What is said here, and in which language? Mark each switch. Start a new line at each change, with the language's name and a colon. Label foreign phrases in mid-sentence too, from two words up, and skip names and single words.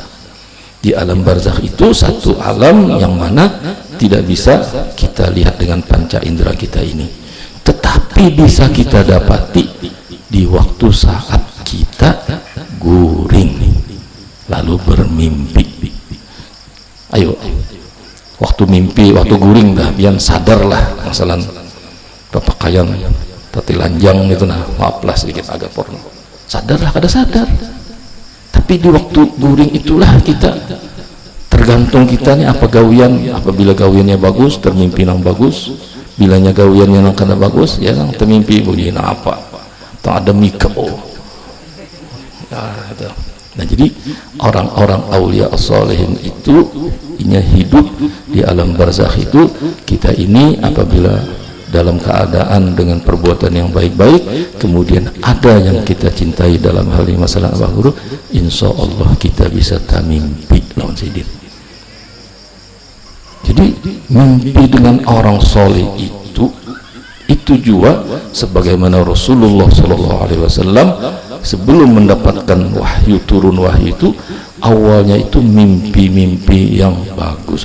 Indonesian: Di alam barzakh itu satu alam yang mana tidak bisa kita lihat dengan panca indera kita ini, tetapi bisa kita dapati di waktu saat kita guring lalu bermimpi. Ayo, waktu mimpi,
Banjar: waktu guring dah, biar sadarlah masalah pakaian tati lanjang itu, nah maaflah sedikit agak porno, sadarlah kada sadar.
Indonesian: Tapi di waktu guring itulah kita tergantung kita nih apa gawian.
Banjar: Apabila gawiannya bagus, termimpi nang bagus. Bilanya gawiannya nang kada bagus, ya nang termimpi begini apa tak ada mikro.
Indonesian: Nah, jadi orang-orang aulia sholihin itu inya hidup di alam barzakh itu. Kita ini apabila dalam keadaan dengan perbuatan yang baik-baik, kemudian ada yang kita cintai dalam hal ini masalah Abah Guru, insya Allah kita bisa tamimpi lawan sidin. Jadi mimpi dengan orang soleh itu juga sebagaimana Rasulullah SAW sebelum mendapatkan wahyu, turun wahyu itu awalnya itu mimpi-mimpi yang bagus.